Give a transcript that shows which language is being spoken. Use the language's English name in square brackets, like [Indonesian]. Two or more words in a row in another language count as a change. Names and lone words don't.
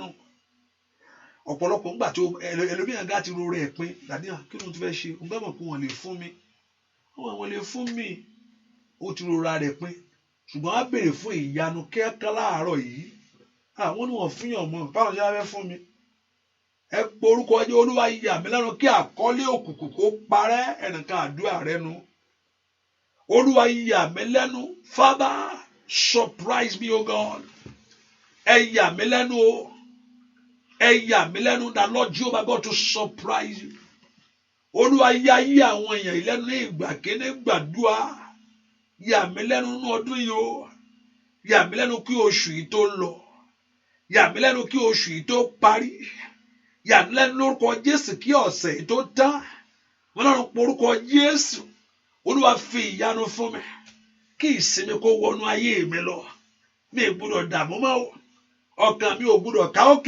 [Yoruba] Ọ̀pọ̀lọpọ̀ ńgbà tí ẹlòmíràn gá ti ro rẹ̀ pin dàníyàn kí ló ti fẹ́ ṣe òun gbàgbọ́ pé wọ́n lè fún mi wọ́n lè fún mi ó ti rora rẹ̀ pin ṣùgbọ́n á béèrè fún ìyanu kẹ́kẹ́ láàárọ̀ yìí àwọn ni wọ́n fún yàn mọ́ báwọn ṣe fẹ́ fún mi. Ẹ po orúkọ jẹ́ olúwa yà mí lẹ́nu kí àkọ́lé òkùnkùn kó parẹ́ ẹnìkan àdúrà rẹ nu olúwa yà mí lẹ́nu [English] Father surprise me [Yoruba] o God ẹ yà mí lẹ́nu o ẹ yà mí lẹ́nu [English] that Lord Jehovah God to surprise you [Yoruba] olúwa yà yí àwọn èèyàn ìlẹ́nu ní ìgbà kíní gbàdúrà yà mí lẹ́nu nínú ọdún yìí o yà mí lẹ́nu kí oṣù yìí tó lọ yà mí lẹ́nu kí oṣù yìí tó parí yà mí lẹ́nu lórúkọ Jésù kí ọ̀sẹ̀ yìí tó tán wọn náà porúkọ Jésù olúwa fi ìyanu fún mi kí ìsinmi kó wọnú ayé mi lọ mi ò gbúdọ̀ dààmú mọ́ ọkàn mi ò gbúdọ̀ ká òkè